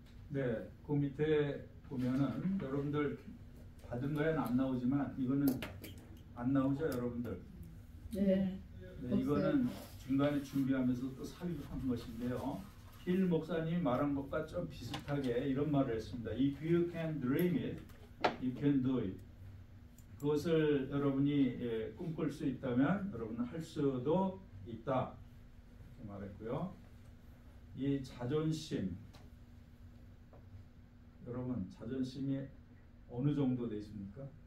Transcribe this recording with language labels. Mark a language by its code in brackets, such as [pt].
[ko] 네, 그 밑에 보면은 여러분들 받은 거에는 안 나오지만 이거는 안 나오죠, 여러분들? 네. 네, 이거는 중간에 준비하면서 또 삽입한 것인데요. 힐 목사님이 말한 것과 좀 비슷하게 이런 말을 했습니다. [en] If you can dream it, you can do it. [ko] 그것을 여러분이 꿈꿀 수 있다면 여러분은 할 수도 있다. 이렇게 말했고요. 이 자존심, 여러분 자존심이 어느 정도 되십니까?